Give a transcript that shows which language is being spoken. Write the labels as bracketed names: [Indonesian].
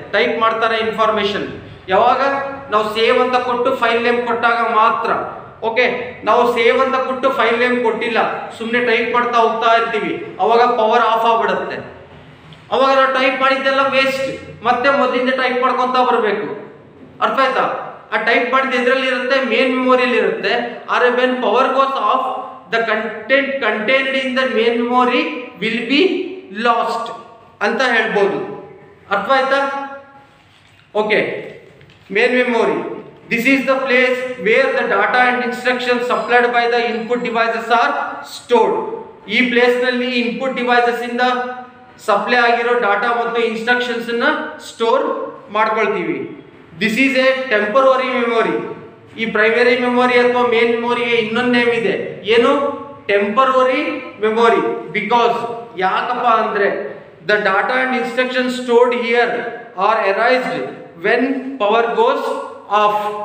[Kannada] Type ಮಾಡ್ತಾರೆ information. ಯಾವಾಗ ನಾವು ಸೇವ್ ಅಂತ ಕೊಟ್ಟು ಫೈಲ್ ನೇಮ್ ಕೊಟ್ಟಾಗ ಮಾತ್ರ. ಓಕೆ, ನಾವು ಸೇವ್ ಅಂತ ಕೊಟ್ಟು ಫೈಲ್ ನೇಮ್ ಕೊಟ್ಟಿಲ್ಲ, ಸುಮ್ಮನೆ ಟೈಪ್ ಮಾಡ್ತಾ ಹೋಗ್ತಾ ಇರ್ತೀವಿ, ಅವಾಗ ಪವರ್ ಆಫ್ ಆಗ್ಬಿಡುತ್ತೆ. ಅವಾಗ ನಾವು ಟೈಪ್ ಮಾಡಿದ್ದೆಲ್ಲ ವೇಸ್ಟ್, ಮತ್ತೆ ಮೊದಲಿಂದ ಟೈಪ್ ಮಾಡ್ಕೊಂತ ಬರಬೇಕು. ಅರ್ಥ ಆಯ್ತಾ? ಆ ಟೈಪ್ ಮಾಡಿದ ಎದ್ರಲ್ಲಿ ಇರುತ್ತೆ? ಮೇನ್ ಮೆಮೊರಿಯಲ್ಲಿ ಇರುತ್ತೆ. [English] ಆದ್ರೆ when power goes off, the content contained in the main memory will be lost [Kannada] ಅಂತ ಹೇಳ್ಬೋದು. ಅರ್ಥ ಆಯ್ತಾ? [English] Okay, main memory, this is the place where the data and instructions supplied by the input devices are stored. [Kannada] ಈ place ನಲ್ಲಿ input devices ಇಂದ supply ಆಗಿರೋ data ಮತ್ತು instructions ಅನ್ನ ಸ್ಟೋರ್ ಮಾಡ್ಕೊಳ್ತೀವಿ. [English] This is a temporary memory. [Kannada] ಈ primary memory ಅಥವಾ main ಮೆಮೊರಿಗೆ ಇನ್ನೊಂದು ನೇಮ್ ಇದೆ. ಏನು? [English] Temporary memory. Because [Kannada] ಯಾಕಪ್ಪ ಅಂದ್ರೆ [English] The data and instruction stored here are erased when power goes off.